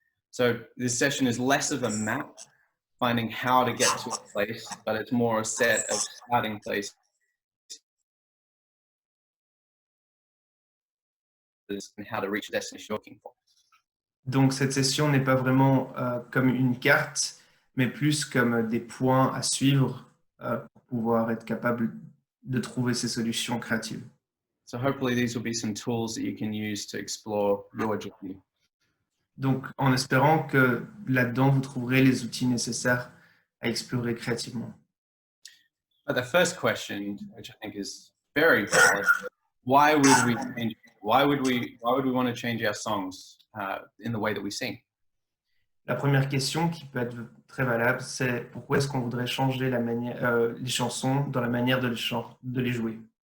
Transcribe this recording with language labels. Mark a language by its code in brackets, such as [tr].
[en] So this session is less of a map, finding how to get to a place, but it's more a set of starting places and how to reach the destination you're looking for. [fr] Donc cette session n'est pas vraiment comme une carte, mais plus comme des points à suivre pour pouvoir être capable de trouver ces solutions créatives. [en] So hopefully these will be some tools that you can use to explore your journey. [fr] Donc, en espérant que là-dedans, vous trouverez les outils nécessaires à explorer créativement. [en] But the first question, which I think is very valid, why would we change? Why would we want to change our songs in the way that we sing? [fr] La première question qui peut être très valable, c'est pourquoi est-ce qu'on voudrait changer les chansons dans la manière de les jouer?